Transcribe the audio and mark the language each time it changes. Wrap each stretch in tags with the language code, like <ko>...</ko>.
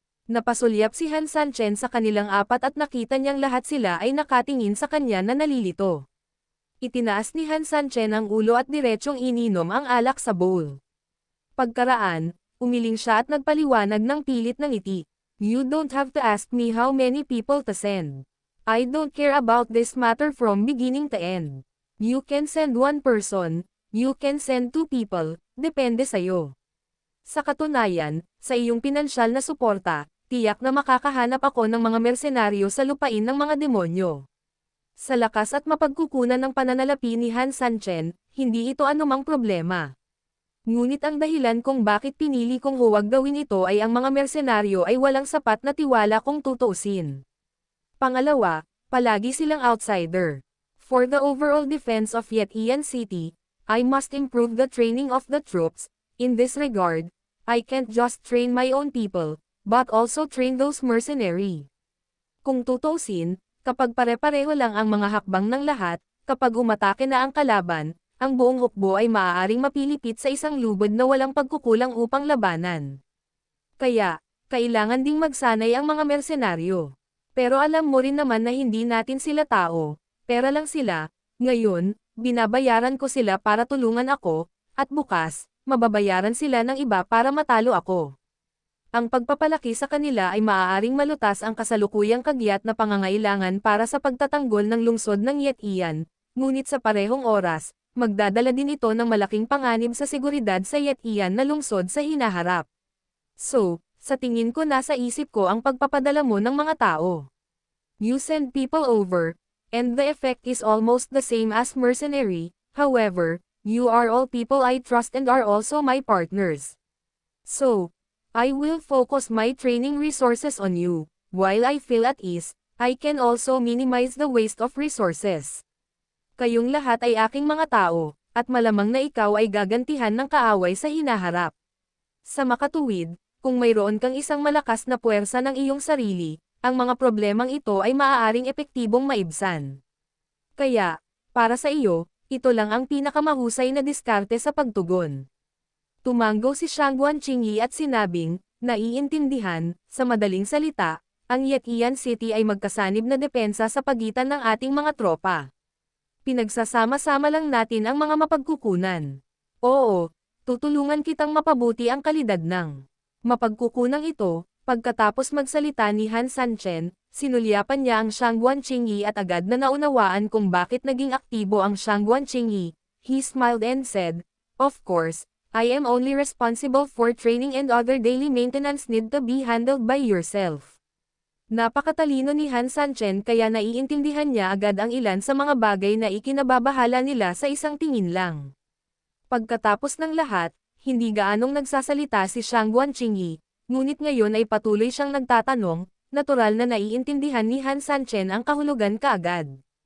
<tl>Napasulyap si Han Sanchen sa kanilang apat at nakita niyang lahat sila ay nakatingin sa kanya na nalilito. Itinaas ni Han Sanchen ang ulo at diretsyong ininom ang alak sa bowl. Pagkaraan, umiling siya at nagpaliwanag ng pilit ng ngiti.</tl> <en>You don't have to ask me how many people to send. I don't care about this matter from beginning to end. You can send one person, you can send two people,</en> <tl>depende sa'yo. Sa katunayan, sa iyong pinansyal na suporta, tiyak na makakahanap ako ng mga mersenaryo sa lupain ng mga demonyo. Sa lakas at mapagkukunan ng pananalapi ni Han Sanchen, hindi ito anumang problema. Ngunit ang dahilan kung bakit pinili kong huwag gawin ito ay ang mga mersenaryo ay walang sapat na tiwala kung tutuusin. Pangalawa, palagi silang outsider.</tl> <en>For the overall defense of Yetian City, I must improve the training of the troops. In this regard, I can't just train my own people, but also train those mercenary.</en> <tl>Kung tutuusin, kapag pare-pareho lang ang mga hakbang ng lahat, kapag umatake na ang kalaban, ang buong hukbo ay maaaring mapilipit sa isang lubod na walang pagkukulang upang labanan. Kaya, kailangan ding magsanay ang mga mersenaryo. Pero alam mo rin naman na hindi natin sila tao, pera lang sila, ngayon, binabayaran ko sila para tulungan ako, at bukas, mababayaran sila ng iba para matalo ako. Ang pagpapalaki sa kanila ay maaaring malutas ang kasalukuyang kagyat na pangangailangan para sa pagtatanggol ng lungsod ng Yetian, ngunit sa parehong oras, magdadala din ito ng malaking panganib sa seguridad sa Yetian na lungsod sa hinaharap. So, sa tingin ko nasa isip ko ang pagpapadala mo ng mga tao.</tl> <en>You send people over, and the effect is almost the same as mercenary, however, you are all people I trust and are also my partners. So, I will focus my training resources on you. While I feel at ease, I can also minimize the waste of resources.</en> <tl>Kayong lahat ay aking mga tao, at malamang na ikaw ay gagantihan ng kaaway sa hinaharap. Sa makatuwid, kung mayroon kang isang malakas na puwersa ng iyong sarili, ang mga problemang ito ay maaaring epektibong maibsan. Kaya, para sa iyo, ito lang ang pinakamahusay na diskarte sa pagtugon. Tumango si Shang Guanqingyi at sinabing, naiintindihan, sa madaling salita, ang Yetian City ay magkasanib na depensa sa pagitan ng ating mga tropa. Pinagsasama-sama lang natin ang mga mapagkukunan. Oo, tutulungan kitang mapabuti ang kalidad ng mapagkukunang ito. Pagkatapos magsalita ni Han Sanchen, sinulyapan niya ang Shang Guanqingyi at agad na naunawaan kung bakit naging aktibo ang Shang Guanqingyi.</tl> <en>He smiled and said, "Of course, I am only responsible for training and other daily maintenance need to be handled by yourself."</en> <tl>Napakatalino ni Han Sanchen kaya naiintindihan niya agad ang ilan sa mga bagay na ikinababahala nila sa isang tingin lang. Pagkatapos ng lahat, hindi gaanong nagsasalita si Shang Guanqingyi, ngunit ngayon ay patuloy siyang nagtatanong, natural na naiintindihan ni Han Sanchen ang kahulugan kaagad.</tl>